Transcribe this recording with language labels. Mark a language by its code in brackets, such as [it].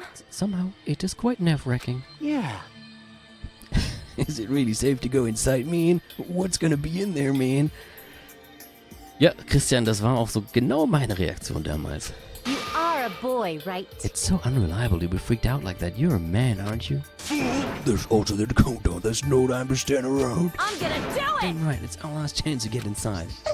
[en] Somehow, it is quite nerve-wracking. Yeah. Is it really safe to go inside, man? What's gonna be in there, man? [de] Ja, Christian, das war auch so genau meine Reaktion damals. [en] You are a boy, right? It's so unreliable to be freaked out like that. You're a man, aren't you? There's also the countdown. There's no time to stand around. I'm gonna do it. Damn right, it's our last chance to get inside.